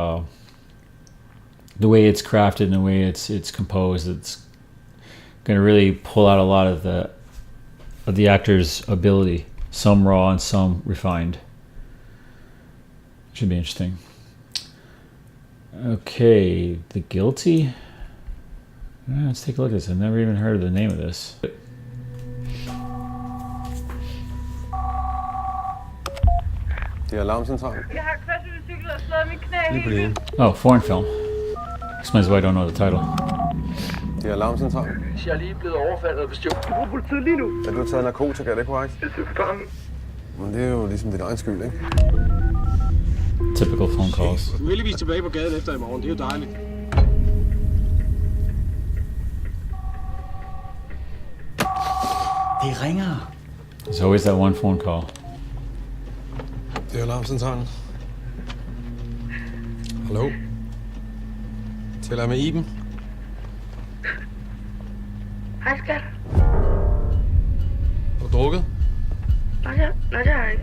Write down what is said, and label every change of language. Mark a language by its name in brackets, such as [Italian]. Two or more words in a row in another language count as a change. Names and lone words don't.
[English] The way it's crafted and the way it's composed, it's going to really pull out a lot of the actor's ability, some raw and some refined. Should be interesting. Okay, The Guilty. Let's take a look at this. I've never even heard of the name of this. [Danish] Det er alarmcentralen. Jeg har kørt cykel og slået mit knæ. Lige på det ene. [English] Oh, foreign film. Explains why I don't know the title. [Danish] Det er alarmcentralen. Jeg er lige blevet overfaldet og bestjålet. Du bruger politiet lige nu. Er du taget narkotika, er det korrekt? Det er fangen. Men det er jo ligesom din egen skyld, ikke? [English] Typical phone calls. [Danish] Du er heldigvis tilbage på gaden efter i morgen. Det er jo dejligt. Det ringer. [English] There's always that one phone call. [Danish] Det er alarmcentralen. Hallo? Taler jeg med Iben? Hej, skat. Har du drukket? Nej, det har jeg ikke.